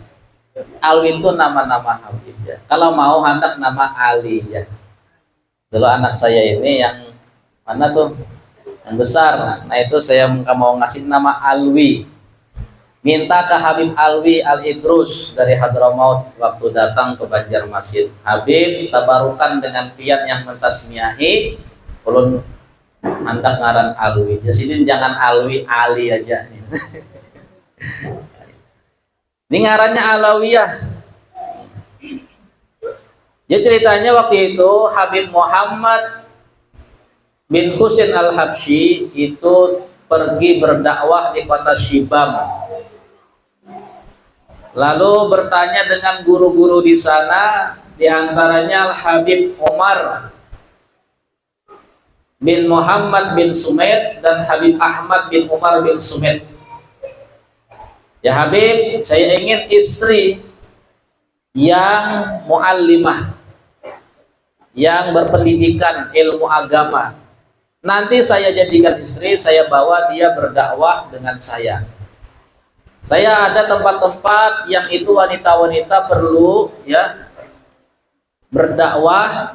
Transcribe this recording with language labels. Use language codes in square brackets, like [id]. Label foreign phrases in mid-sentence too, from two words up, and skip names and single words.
[id] Alwi itu nama-nama Habib ya. Kalau mau hendak nama Ali ya. Dulu anak saya ini yang mana tuh? Yang besar. Nah itu saya mau ngasih nama Alwi. Minta ke Habib Alwi Al-Idrus dari Hadramaut waktu datang ke Banjarmasin. [bjn] Habib tabarukan dengan pian yang mentasmiahi, ulun hendak ngaran Alwi. [id] Jadi jangan Alwi, Ali aja. Ini ngarannya Alawiyah. Jadi ceritanya waktu itu Habib Muhammad bin Husain Al-Habsyi itu pergi berdakwah di kota Shibam. Lalu bertanya dengan guru-guru di sana, di antaranya Al-Habib Umar bin Muhammad bin Sumed dan Habib Ahmad bin Umar bin Sumed. Ya Habib, saya ingin istri yang muallimah, yang berpendidikan ilmu agama. Nanti saya jadikan istri, saya bawa dia berdakwah dengan saya. Saya ada tempat-tempat yang itu wanita-wanita perlu ya berdakwah.